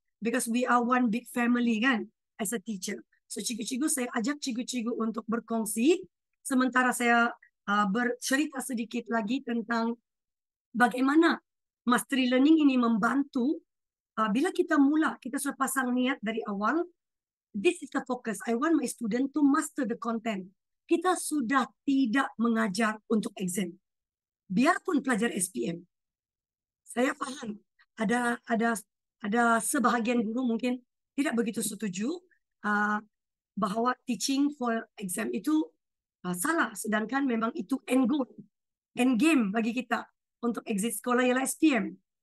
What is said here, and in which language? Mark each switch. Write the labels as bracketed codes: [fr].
[en] Because we are one big family kan as a teacher. [ms] So cikgu-cikgu, saya ajak cikgu-cikgu untuk berkongsi. Sementara saya bercerita sedikit lagi tentang bagaimana mastery learning ini membantu. Bila kita mula, kita sudah pasang niat dari awal. [en] This is the focus. I want my student to master the content. [ms] Kita sudah tidak mengajar untuk exam. Biarpun pelajar SPM. Saya faham ada sebahagian guru mungkin tidak begitu setuju bahawa [en] teaching for exam [ms] itu salah, sedangkan memang itu end goal, end game bagi kita untuk exit sekolah ialah SPM.